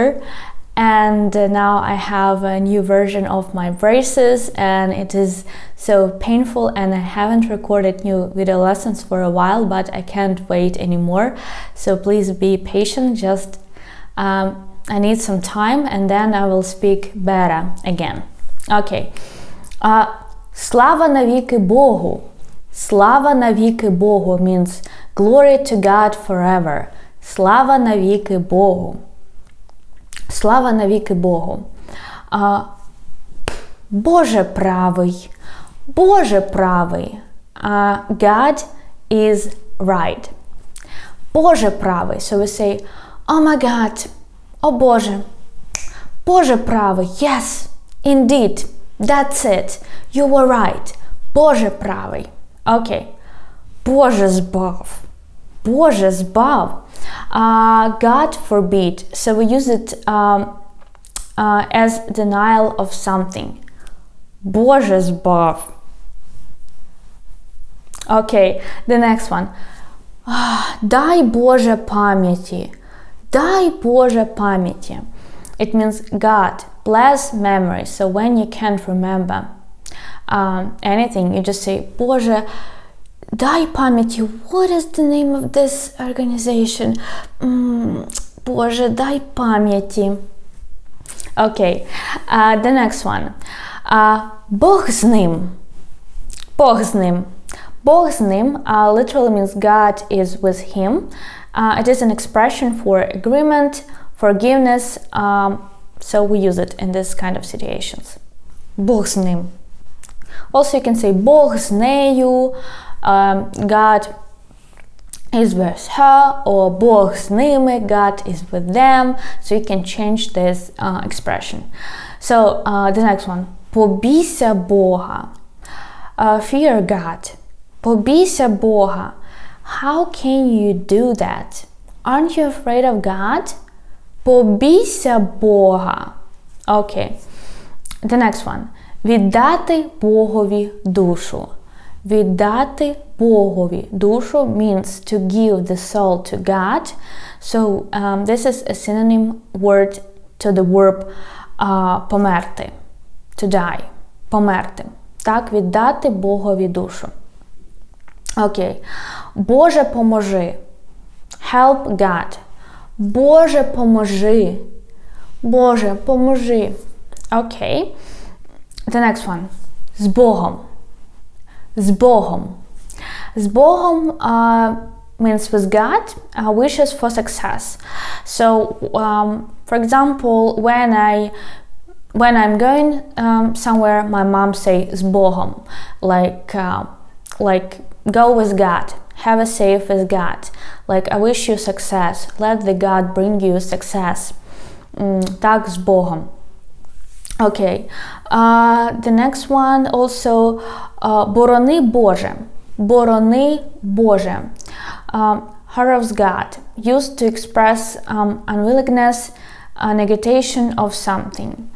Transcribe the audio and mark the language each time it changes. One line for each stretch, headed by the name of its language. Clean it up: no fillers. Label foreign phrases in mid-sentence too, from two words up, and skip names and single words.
English: And now I have a new version of my braces and it is so painful, and I haven't recorded new video lessons for a while, but I can't wait anymore. So please be patient, just I need some time and then I will speak better again.
Ukrainian: Okay. Слава навіки Богу. Слава навіки Богу
English: means glory to God forever.
Ukrainian: Слава навіки Богу. Слава навіки Богу. Боже правий. Боже правий.
English: God is right.
Ukrainian: Боже правий.
English: So we say, oh my God.
Ukrainian: Oh Боже. Боже правий.
English: Yes, indeed. That's it. You were right.
Ukrainian: Боже правий. Okay. Боже збав. Боже збав.
English: God forbid. So we use it as denial of something.
Ukrainian: Боже збав.
English: Okay, the next one.
Ukrainian: Дай Боже пам'яті. Дай Боже пам'яті.
English: It means God, bless memory. So when you can't remember anything, you just say,
Ukrainian: Боже, дай пам'яті.
English: What is the name of this organization?
Ukrainian: Боже, дай пам'яті.
English: Okay, the next one.
Ukrainian: Бог з ним. Бог з ним. Бог з ним
English: literally means God is with him. It is an expression for agreement, forgiveness, so we use it in this kind of situations.
Ukrainian: Бог з ним.
English: Also you can say
Ukrainian: Бог з нею,
English: God is with her, or
Ukrainian: Бог з ними,
English: God is with them. So you can change this expression. So the next one.
Ukrainian: Побійся Бога.
English: Fear God.
Ukrainian: Побійся Бога.
English: How can you do that? Aren't you afraid of God?
Ukrainian: Побійся Бога.
English: Okay. The next one.
Ukrainian: Віддати Богові душу. Віддати Богові душу
English: means to give the soul to God. So this is a synonym word to the verb померти. To die.
Ukrainian: Померти. Так, віддати Богові душу. Окей. Боже, поможи.
English: Help God.
Ukrainian: Боже, поможи. Боже, поможи. Окей.
English: The next one.
Ukrainian: З Богом. З Богом. З Богом
English: means with God, wishes for success. So, for example, when I'm going somewhere, my mom says
Ukrainian: "з Богом,"
English: like go with God, have a safe with God. Like, I wish you success. Let the God bring you success.
Ukrainian: Так, з Богом.
English: Okay. The next one also,
Ukrainian: борони Боже. Борони Боже.
English: Horrors God, used to express unwillingness, negation of something.